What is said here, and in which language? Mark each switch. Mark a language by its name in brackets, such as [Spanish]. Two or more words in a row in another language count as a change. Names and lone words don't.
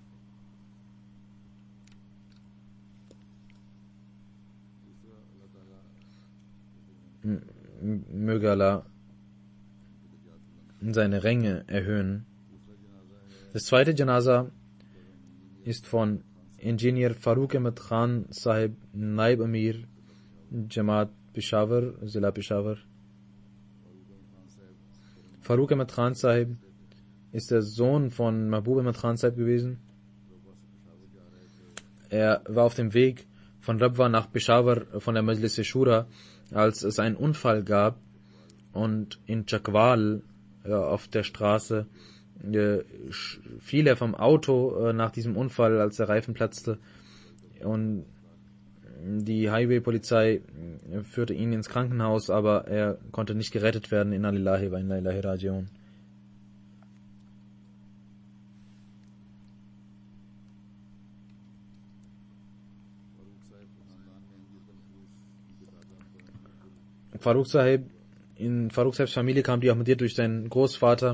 [German] Möge Allah seine Ränge erhöhen. Das zweite Janaza ist von Ingenieur Farooq Ahmed Khan Sahib, Naib Amir, Jamaat Peshawar, Zila Peshawar. Farooq Ahmed Khan Sahib ist der Sohn von Mahbub Ahmed Khan Sahib gewesen. Er war auf dem Weg von Rabwa nach Peshawar von der Majlis-e-Shura, als es einen Unfall gab und in Chakwal auf der Straße fiel er vom Auto nach diesem Unfall, als der Reifen platzte, und die Highway-Polizei führte ihn ins Krankenhaus, aber er konnte nicht gerettet werden. [Arabic] إنا لله وإنا إليه راجعون. [German] In Farooq Sahibs Familie kam die Ahmadiyya durch seinen Großvater.